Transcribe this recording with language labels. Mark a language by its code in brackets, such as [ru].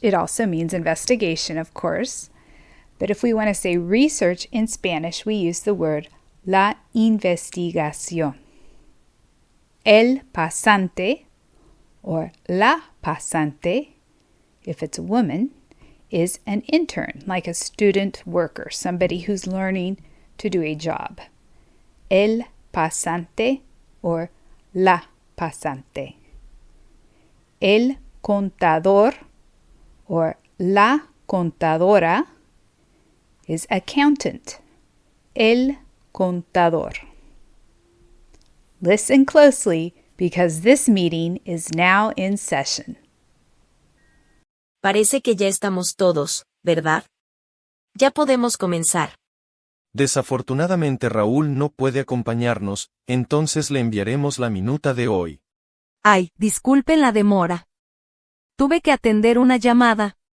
[en] It also means investigation, of course. But if we want to say research in Spanish, we use the word la investigación. El pasante, or la pasante, if it's a woman, is an intern, like a student worker, somebody who's learning to do a job. [es] El pasante or la pasante. [en] El contador or la contadora is accountant. [es] El contador. [en] Listen closely because this meeting is now in session. [es] Parece que ya estamos todos, ¿verdad? Ya podemos comenzar. Desafortunadamente Raúl no puede acompañarnos, entonces le enviaremos la minuta de hoy. Ay, disculpen la demora. Tuve que atender una llamada.